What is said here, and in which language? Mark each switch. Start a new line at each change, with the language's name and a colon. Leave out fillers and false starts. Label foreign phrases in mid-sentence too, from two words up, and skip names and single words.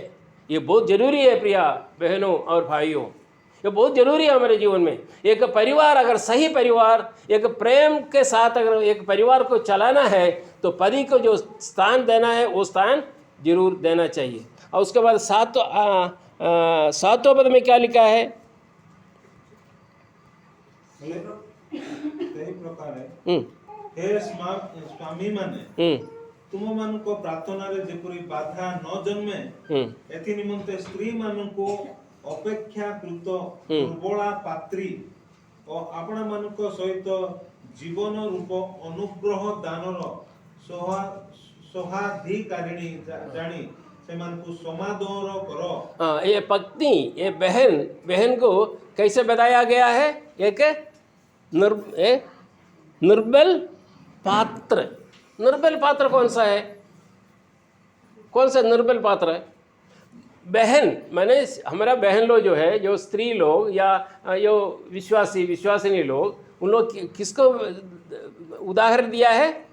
Hindi: ये बहुत जरूरी है प्रिया बहनों और भाइयों, ये बहुत जरूरी है हमारे जीवन में। एक परिवार, अगर सही परिवार, एक प्रेम के साथ अगर एक परिवार को चलाना है तो पति को जो स्थान देना है वो स्थान जरूर देना चाहिए। और उसके बाद सातवें पद में क्या लिखा है?
Odia: ସେହି ପ୍ରକାରେ हम्म, ହେ ସ୍ୱାମୀ ମାନେ हम्म, ତୁମମାନଙ୍କ ପ୍ରାର୍ଥନାରେ ଯେପରି ବାଧା ନ ଜନ୍ମେ हम्म, ଏଥି ନିମନ୍ତେ ସ୍ତ୍ରୀ ମାନଙ୍କୁ ଅପେକ୍ଷାକୃତ ଦୁର୍ବଳା ପାତ୍ରୀ ଓ ଆପଣମାନଙ୍କ ସହିତ ଜୀବନ ରୂପ ଅନୁଗ୍ରହ ଦାନର ସହାଧିକାରିଣୀ ଜାଣି ସେମାନଙ୍କୁ ସମାଦର କର।
Hindi: हाँ, ये पत्नी, ये बहन को कैसे बताया गया है? एक निर्बल पात्र। निर्बल पात्र कौन सा है? कौन सा निर्बल पात्र है? बहन माने हमारा बहन लोग जो है, जो स्त्री लोग या जो विश्वासिनी लोग, उन लोग किसको उदाहरण दिया है?